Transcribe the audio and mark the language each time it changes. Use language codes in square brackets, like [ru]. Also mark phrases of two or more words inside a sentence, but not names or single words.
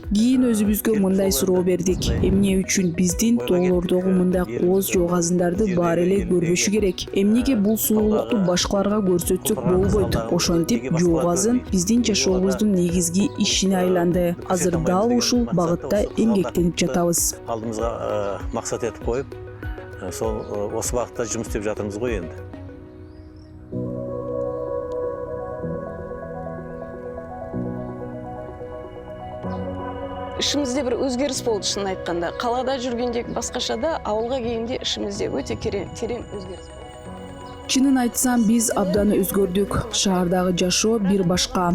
[ky] Кийин өзүбүзгө мындай суроо бердик. Эмне үчүн биздин тоолордогу мындай кооз жугазындарды баары эле көрбөшү керек? Эмнеге бул сулуулукту башкаларга көрсөтсөк болбойт? Ошентип жугазын биздин жашообуздун негизги ишине айланды. Азыр дал ушул багытта эмгектенип жатабыз. Алдымызга максат этип коюп, [kk] сол осы багытта жумуш істеп жатырмыз го энди. [ky] Ишимизде бир өзгөрүш болду, шынын айтканда. Калада жүргөндө башкача да, ауылга келгенде ишимизде өтө терең өзгөрүш болду. Чынын айтсам, биз абдан өзгөрдүк. Шаардагы жашоо бир башка.